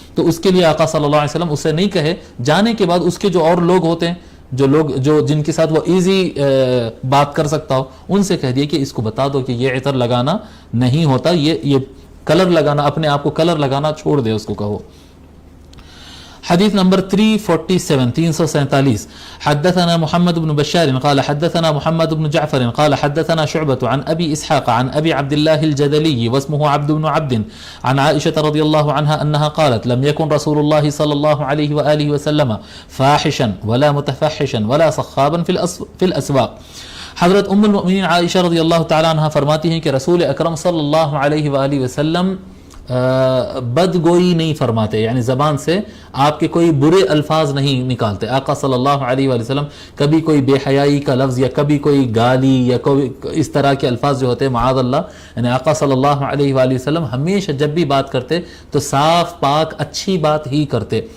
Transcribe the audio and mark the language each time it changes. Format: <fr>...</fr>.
<ur>تو اس کے لیے آقا صلی اللہ علیہ وسلم اسے نہیں کہے. جانے کے بعد اس کے جو اور لوگ ہوتے ہیں، جو جن کے ساتھ وہ ایزی بات کر سکتا ہو، ان سے کہہ دیے کہ اس کو بتا دو کہ یہ عطر لگانا نہیں ہوتا، یہ کلر لگانا، اپنے آپ کو کلر لگانا چھوڑ دے، اس کو کہو. حدیث نمبر 347</ur> <ar>حدثنا محمد بن بشار قال حدثنا محمد بن جعفر قال حدثنا شعبة عن أبي إسحاق عن أبي عبد الله الجدلي واسمه عبد بن عبد عن عائشة رضي الله عنها أنها قالت لم يكن رسول الله صلى الله عليه وآله وسلم فاحشا ولا متفحشا ولا صخابا في الأسواق.</ar> <ur>حضرت ام المؤمنین عائشہ رضی اللہ تعالیٰ عنہ فرماتی ہیں کہ رسول اکرم صلی اللہ علیہ وآلہ وسلم بدگوئی نہیں فرماتے، یعنی زبان سے آپ کے کوئی برے الفاظ نہیں نکالتے. آقا صلی اللہ علیہ وآلہ وسلم کبھی کوئی بے حیائی کا لفظ یا کبھی کوئی گالی یا کوئی اس طرح کے الفاظ جو ہوتے ہیں معاذ اللہ، یعنی آقا صلی اللہ علیہ وآلہ وسلم ہمیشہ جب بھی بات کرتے تو صاف پاک اچھی بات ہی کرتے.</ur>